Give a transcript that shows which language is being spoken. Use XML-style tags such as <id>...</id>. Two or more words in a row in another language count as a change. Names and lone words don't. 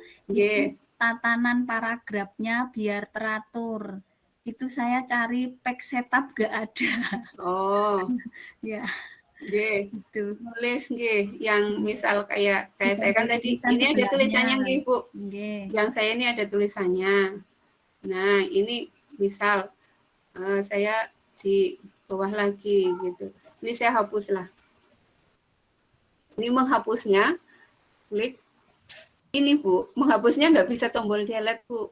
<id>Nggih. Tatanan paragrafnya biar teratur. Itu saya cari pack setup gak ada. Oh. Ya. Nggih. Itu. Nulis nggih, yang misal kayak saya kan tadi ini ada tulisannya nggih Bu. Nggih. Yang saya ini ada tulisannya. Nah, ini misal saya di bawah lagi gitu. Ini saya hapuslah. Ini menghapusnya, klik. Ini Bu, menghapusnya nggak bisa tombol delete Bu.</id>